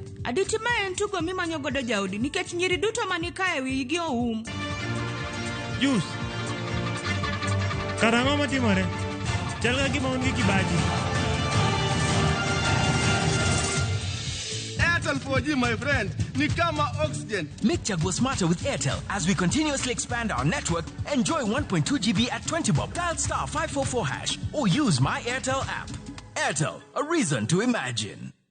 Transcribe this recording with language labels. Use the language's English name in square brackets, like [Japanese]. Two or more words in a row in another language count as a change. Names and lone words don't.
[Luo (Kenya and Tanzania)] Aditi ma en tugo mimanyo godo jaodi nikech nyiri duto manikae wigi oum. Jus. Karang'o matimore? Chal ka gima on gi kibaji. [English] Airtel 4G my friend, [Swahili] ni kama oxygen. [English] Make Chaguo smarter with Airtel as we continuously expand our network. Enjoy 1.2 GB at 20 bob. Dial *544# or use my Airtel app. Airtel, a reason to imagine.